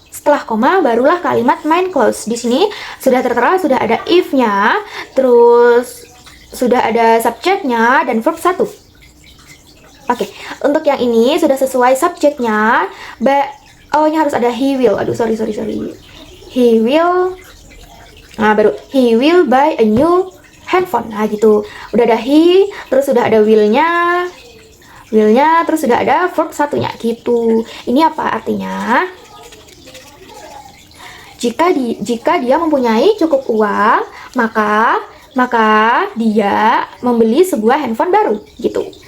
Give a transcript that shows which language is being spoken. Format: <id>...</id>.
<id>Setelah koma barulah kalimat main clause. Di sini sudah tertera, sudah ada if-nya, terus sudah ada subjeknya dan verb 1. Oke, untuk yang ini sudah sesuai subjeknya. Ini harus ada</id> <en>he will.</en> <id>Aduh,</id> <en>sorry. He will.</en> <id>Nah, baru</id> <en>he will buy a new handphone.</en> <id>Nah, gitu. Udah ada he, terus sudah ada will-nya, terus sudah ada verb 1-nya gitu. Ini apa artinya? Jika dia mempunyai cukup uang, maka dia membeli sebuah handphone baru gitu.</id>